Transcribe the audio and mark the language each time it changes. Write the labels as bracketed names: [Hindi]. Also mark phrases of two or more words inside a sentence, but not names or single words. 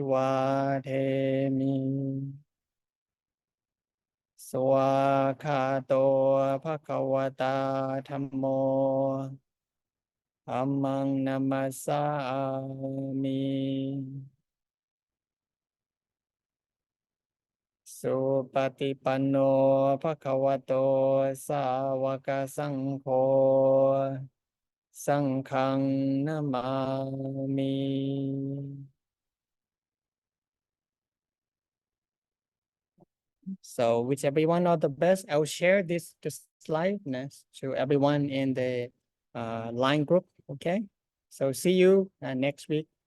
[Pali] Abhivademi Swakato Bhagavata Dhammo Dhammang Namasami Supatipanno Bhagavato Sāvaka Saṅgho Saṅghang Namami. [English] So wish everyone all the best. I'll share this slide to everyone in the line group. Okay. So see you next week.